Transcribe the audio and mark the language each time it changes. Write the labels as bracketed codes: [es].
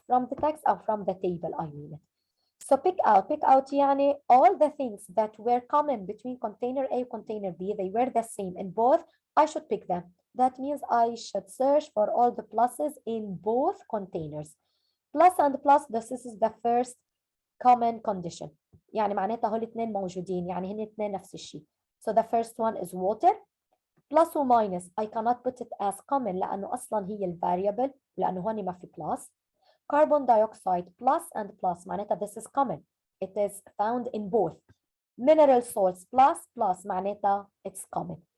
[en] From the text or from the table, I mean it. So pick out يعني all the things that were common between container A and container B, they were the same in both, I should pick them. That means I should search for all the pluses in both containers. Plus and plus, this is the first common condition. [ar] يعني معناتها هول الاثنين موجودين، يعني هن الاثنين نفس الشيء. [en] So the first one is water. Plus or minus, I cannot put it as common [ar] لأنه أصلا هي الفاريبل، لأنه هون ما في [en] plus. Carbon dioxide, plus and plus [ar] معناتها [en] this is common. it is found in both. Mineral salts plus معناتها it's common.